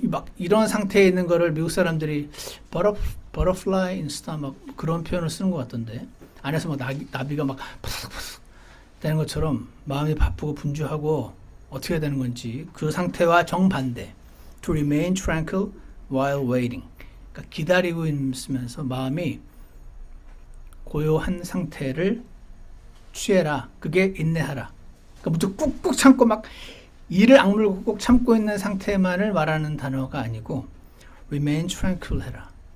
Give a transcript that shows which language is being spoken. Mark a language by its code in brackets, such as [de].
[ko] 막 이런 상태에 있는 거를 미국 사람들이 [en] butterfly in stomach [ko] 그런 표현을 쓰는 것 같던데, 안에서 막 나비가 막 푸석푸석 되는 것처럼 마음이 바쁘고 분주하고 어떻게 해야 되는 건지 그 상태와 정반대. [en] To remain tranquil while waiting. [ko] 그러니까 기다리고 있으면서 마음이 고요한 상태를 취해라. 그게 인내하라. 그러니까 무조건 꾹꾹 참고 막 이를 악물고 꾹 참고 있는 상태만을 말하는 단어가 아니고 [en] remain tranquil [ko] 해라.